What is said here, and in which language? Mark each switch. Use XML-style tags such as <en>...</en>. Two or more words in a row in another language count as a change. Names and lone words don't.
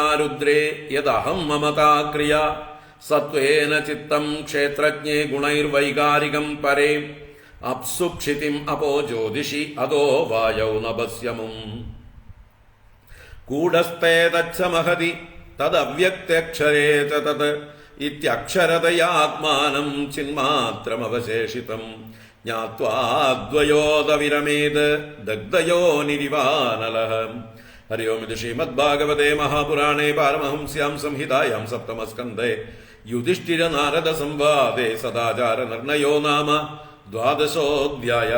<sa>रुद्रे यदहं ममता क्रिया सत्त्वेन चित्तं क्षेत्रज्ञे गुणैर्वैकारिकं परे अप्सु क्षितिम् अपो ज्योतिषि अधो वायौ नभस्यमुम् कूढस्ते तच्च महति തദവ്യക്തക്ഷരേ തത് ഇത്യക്ഷരതയാത്മാനം ചിന്മാത്രമവശേഷിതം ജ്ഞാത്വാദ്വയോദവിരമേത് ദഗ്ധയോ നിരിവാനലഃ. ഹരി ഓം. ഇത് ശ്രീമദ്ഭാഗവതേ മഹാപുരാണേ പാരമഹംസ്യാം സംഹിതായാം സപ്തമസ്കന്ധേ യുധിഷ്ഠിര നാരദ സംവാദേ സദാചാര നിർണയോ നാമ ദ്വാദശോऽധ്യായഃ.</sa>